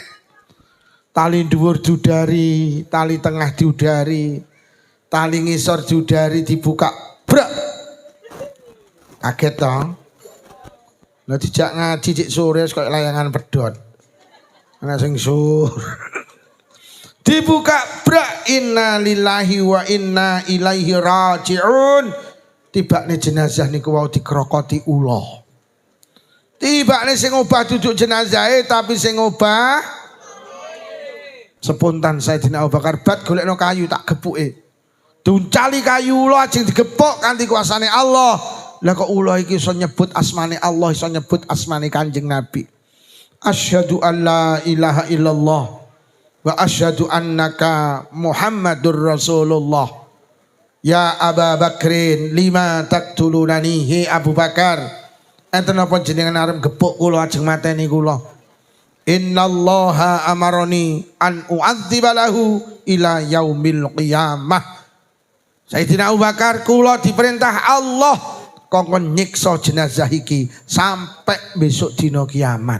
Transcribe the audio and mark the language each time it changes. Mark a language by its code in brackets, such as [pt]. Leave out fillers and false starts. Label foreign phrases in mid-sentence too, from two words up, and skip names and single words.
[jv] Tali dhuwur diudari, tali tengah diudari, tali ngisor diudari dibuka. Brak. Kaget toh. Lah dijak ngaji cik sore kok layangan pedhot. Ana sing sur. Dibuka brak [ar] إنا لله وإنا إليه راجعون. [jv] Tibane jenazah niku wau dikrokoti ula. Tibane sing obah duduk jenazahe tapi sing obah spontan Sayyidina Abu Bakar bat golekno kayu tak gepuke. Duncali kayu ula ajeng digepok kanthi kuasane Allah. Lah kok ula iki iso nyebut asmane Allah, iso nyebut asmane Kanjeng Nabi. [ar] أشهد أن لا إله إلا الله وأشهد أنك محمد رسول الله. يا أبا بكر لم تقتلني he Abu Bakar. [jv] Enten apa jenengan arep gepuk kula ajeng mateni kula. [ar] إن الله أمرني أن أعذب له إلى يوم القيامة. [jv] Sayyidina Abu Bakar kula diperintah Allah kongkon nyiksa jenazah iki sampai besok dina kiamat.